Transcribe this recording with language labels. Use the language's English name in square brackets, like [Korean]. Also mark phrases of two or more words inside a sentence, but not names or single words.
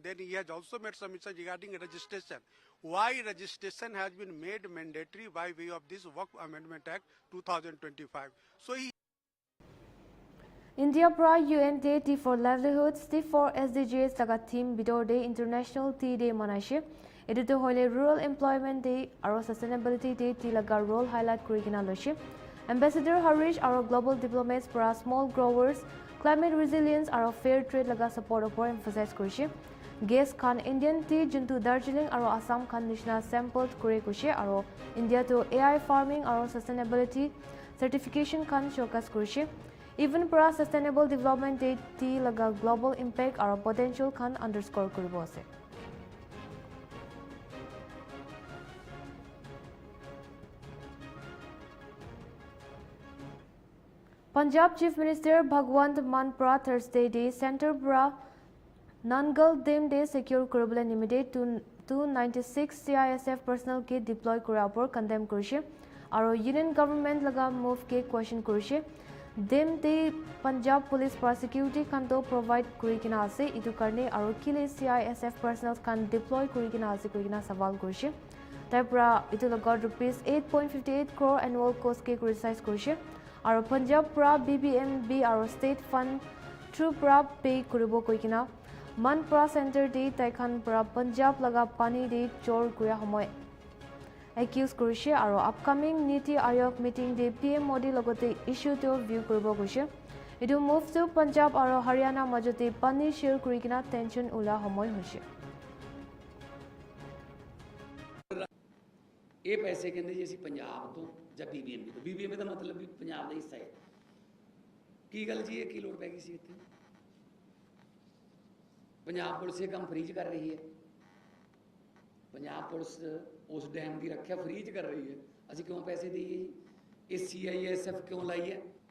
[English] Then he has also made submission regarding registration. Why registration has been made mandatory by way of this Waqf Amendment Act 2025. So he [Naga Pidgin] India pra UN Day Tea for Livelihoods Tea for SDGs laga theme bidor day International Tea Day manaise. Edito hoile Rural Employment Day aro Sustainability Day tea laga [English] role highlight [Naga Pidgin] kuri kina loise. Ambassador Harish aro [English] global diplomats [Naga Pidgin] pra [English] small growers climate resilience [Naga Pidgin] aro [English] fair trade [Naga Pidgin] laga support upor emphasize kurise. Guest Khan [English] Indian tea [Naga Pidgin] juntu Darjeeling aro Assam Khan nishna sampled kure kurise aro India to [English] AI farming [Naga Pidgin] aro [English] sustainability certification [Naga Pidgin] Khan showcase kurise. Even para [English] sustainable development [Naga Pidgin] day tea laga [English] global impact [Naga Pidgin] aro potential Khan underscore kuribo ase. Punjab [English] Chief Minister [Naga Pidgin] Bhagwant Mann pra Thursday day Center pra Nangal Dem Day secure kuribole nimide 296 CISF personnel ke deploy kura upor condemn kurise. aro [English] union government [Naga Pidgin] laga move ke question kurise dem te Punjab police prosecuting khan to provide kurikina ase itu karne aro kile CISF personnel khan deploy kurikina ase kurikina sawal kurise tarpra itu laga rupees 8.58 crore [English] annual cost [Naga Pidgin] ke criticize kurise aro Punjab pra BBMB aro [English] state fund [Naga Pidgin] through pra pay kuribo koikina Manpra Center de Taikhan pra Punjab laga pani de chor kuya homoy accuse kurise aro upcoming Niti Aayog meeting de PM Modi logote issue to view kuribo kuise idu move to Punjab aro Haryana majote pani share kurikina tension ula homoy hoise [Punjabi] ਇਹ ਪੈਸੇ ਕਹਿੰਦੇ ਜੀ ਅਸੀਂ ਪੰਜਾਬ ਤੋਂ ਜਾਂ BBMB ਤੋਂ BBMB ਦਾ ਮਤਲਬ ਵੀ ਪੰਜਾਬ ਦਾ ਹਿੱਸਾ ਹੈ ਕੀ ਗੱਲ ਜੀ ਇਹ ਕੀ ਲੋੜ ਪੈ ਗਈ ਸੀ ਇੱਥੇ ਪੰਜਾਬ ਪੁਲਿਸ ਇਹ ਕੰਮ ਫ੍ਰੀ 'ਚ ਕਰ ਰਹੀ ਹੈ ਪੰਜਾਬ ਪੁਲਿਸ ਉਸ ਡੈਮ ਦੀ ਰੱਖਿਆ ਫ੍ਰੀ 'ਚ ਕਰ ਰਹੀ ਹੈ ਅਸੀਂ ਕਿਉਂ ਪੈਸੇ ਦੇਈਏ ਜੀ ਇਹ CISF ਕਿਉਂ ਲਾਈ ਹੈ